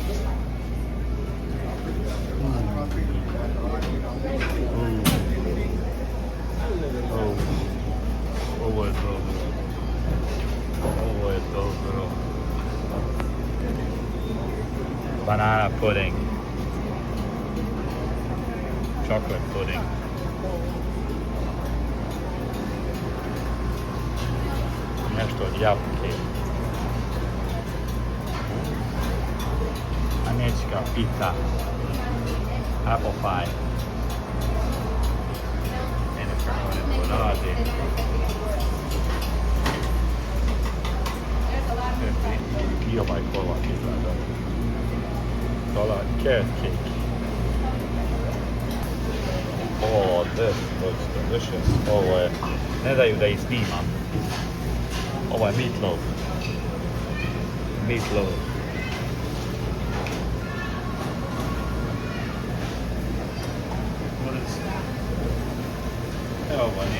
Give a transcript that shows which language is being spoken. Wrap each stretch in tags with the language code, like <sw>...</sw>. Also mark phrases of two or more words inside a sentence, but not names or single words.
<sr>Ovo je dobro. Ovo je dobro.</sr> <en>Banana pudding. Chocolate pudding.</en> <sr>Nešto od jabuke. Američka pita.</sr> <en>Apple pie.</en> <sr>Mene kako ne to radi. I ovaj kolač izgleda. Kolač,</sr> <en>carrot cake. Oh, this looks delicious.</en> <sr>Ovo je, ne daju da ih snimam. Ovo je meatloaf. Meatloaf. Evo ovo ne.</sr>